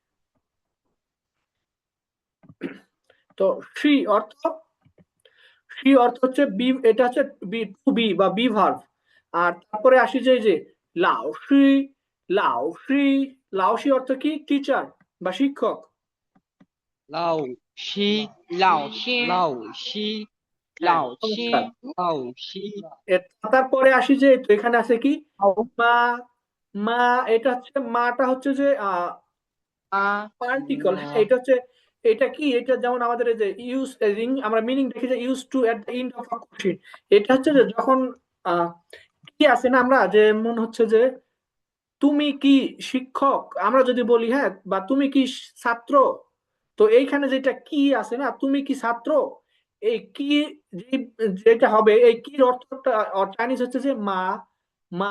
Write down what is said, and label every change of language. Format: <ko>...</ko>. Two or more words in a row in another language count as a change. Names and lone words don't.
<bn>তো সি অর্থ হচ্ছে বি, এটা হচ্ছে</bn> <en>be to be</en> <bn>বা</bn> <en>be verb.</en> <bn>আর তারপরে আসি যে এই যে</bn> <zh>老师, 老师</zh> <bn>অর্থ কি? টিচার বা শিক্ষক।</bn> <zh>老师，老师，老师，</zh> <bn>হ্যাঁ,</bn> <zh>老</zh> <bn>চমৎকার।</bn> <zh>师，老师，</zh> <bn>তারপরে আসি যে তো এখানে আছে কি মা, এটা হচ্ছে মাটা হচ্ছে যে 啊， পার্টিকল। হ্যাঁ, এটা হচ্ছে, এটা কি? এটা যেমন আমাদের এই যে ইউজ, আমরা মিনিং দেখি যে</bn> <en>use to at the end of a question.</en> <bn>এটা হচ্ছে যে যখন কি আছে না, আমরা যে মনে হচ্ছে যে তুমি কি শিক্ষক, আমরা যদি বলি, হ্যাঁ, বা তুমি কি ছাত্র, তো এইখানে যেটা কি আছে না, তুমি কি ছাত্র, এই কি যেটা হবে, এই কির অর্থটা চাইনিজ হচ্ছে যে মা।</bn>